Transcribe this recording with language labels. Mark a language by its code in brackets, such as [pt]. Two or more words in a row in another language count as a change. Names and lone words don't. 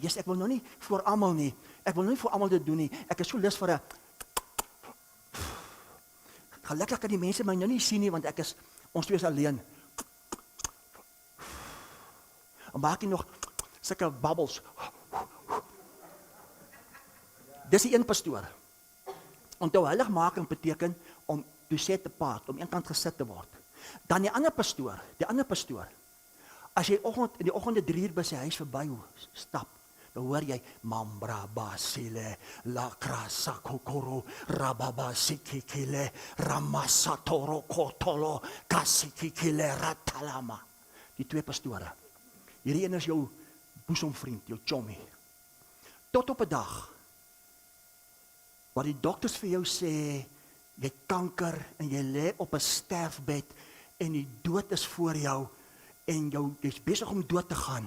[af] Ek wil nou nie vir almal nie. Ek wil nou nie vir almal dit doen nie. Ek is so lus vir 'n gelukkig kan die mense my nou nie sien nie, want ons twee is alleen. En maak jy nog sulke bubbles. Dis die een pastoor. Onthou, heiligmaking beteken om [en] to set apart, [af] om eenkant gesit te word. Dan die ander pastoor, as jy in die oggende 3 uur by sy huis verby stap, dan hoor jy Mambra Basile, Lakrasa Kokoro, Rababa Sikikile, Ramasatoro Kotolo, Kasikikile Ratalama. Die 2 pastore. Hierdie een is jou boesemvriend, jou chommy. Tot op 'n dag waar die dokters vir jou sê jy het kanker en jy lê op 'n sterfbed en die dood is voor jou en jy's besig om dood te gaan.